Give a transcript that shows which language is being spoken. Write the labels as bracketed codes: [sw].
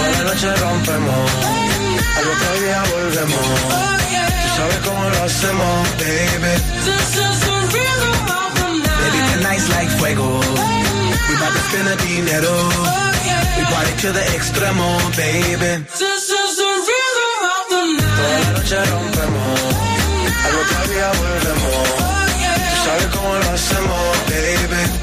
[es] Noche rompemos, al otro día volvemos. [en] Oh, yeah. [es] Tú sabes cómo lo hacemos, baby. [en] This is the rhythm of the night. Baby, the night's like fuego. We about to spend the dinero. Oh, yeah. We party to the extremo, baby. This is the rhythm of the night. [es] Toda noche rompemos, [en] night. [es] Al otro día volvemos. [en] Oh, yeah. [es] Tú sabes cómo lo hacemos, baby.